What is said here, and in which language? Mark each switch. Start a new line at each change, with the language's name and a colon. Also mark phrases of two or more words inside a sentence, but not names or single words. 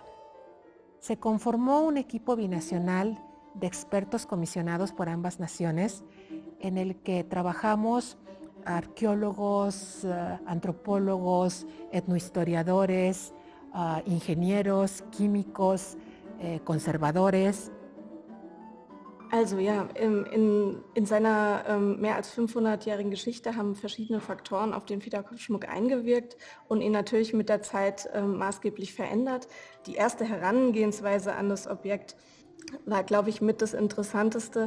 Spanish: Se conformó un equipo binacional de expertos comisionados por ambas naciones en el que trabajamos arqueólogos, antropólogos, etnohistoriadores, ingenieros, químicos, conservadores.
German: Also ja, in seiner mehr als 500-jährigen Geschichte haben verschiedene Faktoren auf den Federschmuck eingewirkt und ihn natürlich mit der Zeit maßgeblich verändert. Die erste Herangehensweise an das Objekt war, glaube ich, mit das Interessanteste.